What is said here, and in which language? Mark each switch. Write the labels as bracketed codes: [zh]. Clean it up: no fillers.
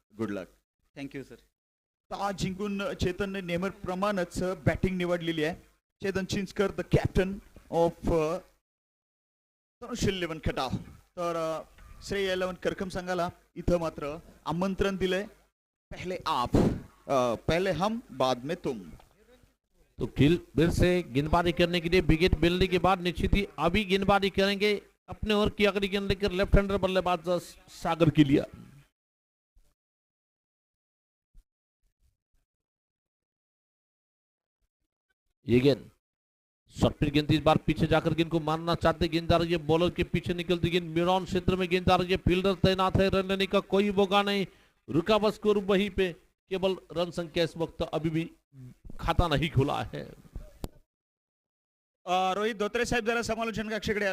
[en] Good luck. Thank you sir. [mr] Toss जिंकून चेतनने नेहमीप्रमाणेच batting निवडलेली आहे. [en] Chetan Chinchkar the captain of Tanush 11 Khatav. [mr] तर श्रेय 11 करकम संघाला इथं मात्र आमंत्रण दिलंय. [hi] पहले आप, पहले हम, बाद में तुम. तो फिर से गेंदबाजी करने के लिए विकेट मिलने के बाद निश्चित ही अभी गेंदबाजी करेंगे. अपने ओवर की अगली गेंद लेकर लेफ्ट हैंडर बल्लेबाज सागर के लिए. ये गेंद शॉर्ट पिच गेंद इस बार पीछे जाकर गेंद को मारना चाहते. गेंद आ रही है बॉलर के पीछे निकलती गेंद मिडॉन क्षेत्र में गेंद आ रही है. फील्डर तैनात है. रन लेने का कोई मौका नहीं. रुका बस स्कोर वहीं पे. केवल रन संख्या इस वक्त अभी भी खाता नहीं खुला है. [mr] रोहित धोत्रे साहेब जरा समालोचन कक्षाकडे या.